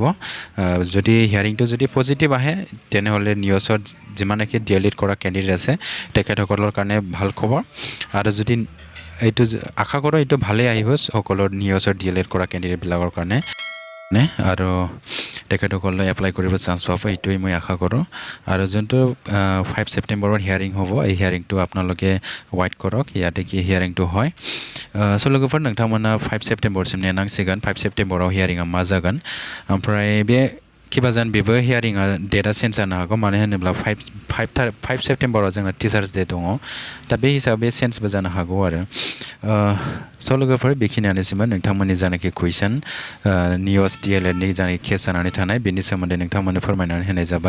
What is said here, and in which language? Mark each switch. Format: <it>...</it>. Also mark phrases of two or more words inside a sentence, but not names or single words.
<as>যদি হিয়াৰিংটো যদি পজিটিভ আহে তেনেহ'লে নিউজত যিমানকি D.EL.ED কৰা কেণ্ডিডেট আছে তেখেতসকলৰ কাৰণে ভাল খবৰ আৰু যদি এইটো আশা কৰোঁ এইটো ভালেই আহিব সকলো নিউজৰ D.EL.ED কৰা কেণ্ডিডেটবিলাকৰ কাৰণে আৰু তেখেতসকলে এপ্লাই কৰিব চান্স পাব এইটোৱেই মই আশা কৰোঁ। আৰু যোনটো 5 সেপ্টেম্বৰত হিয়াৰিং হ'ব এই হিয়াৰিংটো আপোনালোকে ৱাইট কৰক ইয়াতে কি হিয়াৰিংটো হয়।</as> <brx>स' लोगोफोर नोंथांमोना 5 सेप्टेम्बरसिम नेनांसिगोन 5 सेप्टेम्बराव हियारिंआ मा जागोन। ओमफ्राय बे किबा जान बेबो हियारिंआ डेटआ चेन्ज जानो हागौ मानो होनोब्ला 5 सेप्टेम्बराव जोंना</brx> <en>Teachers Day</en> <brx>दङ। दा बे हिसाबै चेन्जबो जानो हागौ आरो। स' लोगोफोर बेखिनियानोसैमोन नोंथांमोननि जानाखि कुइसन नियस D.EL.EDनि जानाखि केस जानानै थानाय बेनि सोमोन्दै नोंथांमोननो फोरमायनानै होनाय जाबाय।</brx>